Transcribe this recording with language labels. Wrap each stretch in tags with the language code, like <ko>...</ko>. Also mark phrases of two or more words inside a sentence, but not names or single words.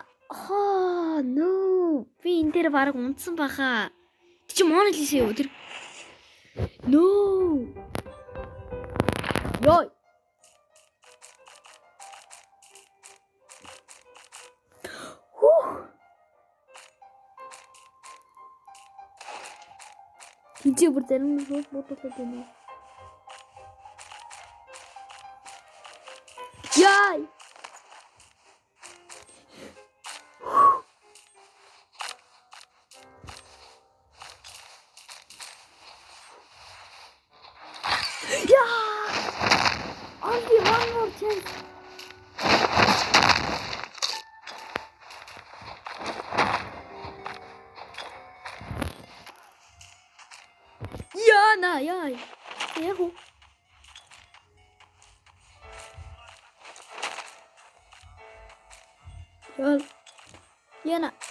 <en>Oh, no.</en> <mn>Би энэ дээр бараг унтсан баха. Тэг чи Мона Лиса юу тэр? No. Йой. Тинчээ бүр зарим нь шууд бодуулаад байна. Яй.</mn> <en>Only one more chance. Яна, яй. Яху. Яна.</en>